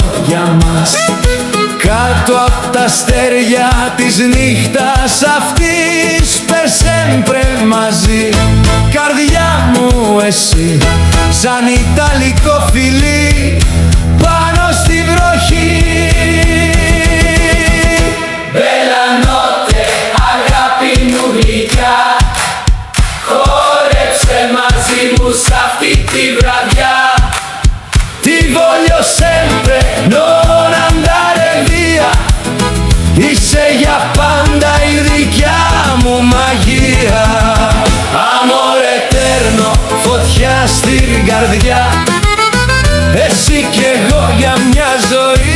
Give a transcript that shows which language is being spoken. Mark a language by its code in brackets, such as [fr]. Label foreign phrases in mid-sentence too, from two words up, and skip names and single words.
[el] για μας, κάτω απ' τα αστέρια της νύχτας αυτής. [it] Per sempre [el] μαζί, καρδιά μου εσύ, σαν ιταλικό φιλί πάνω στη βροχή. [it] bella notte, [el] αγάπη μου γλυκιά, χόρεψε μαζί μου σ' αυτή τη βραδιά. [it] Ti voglio sempre, non andare via, [el] είσαι για πάντα η δικιά μου μαγεία. [it] Amore eterno, [el] φωτιά στην καρδιά, εσύ κι εγώ για μια ζωή.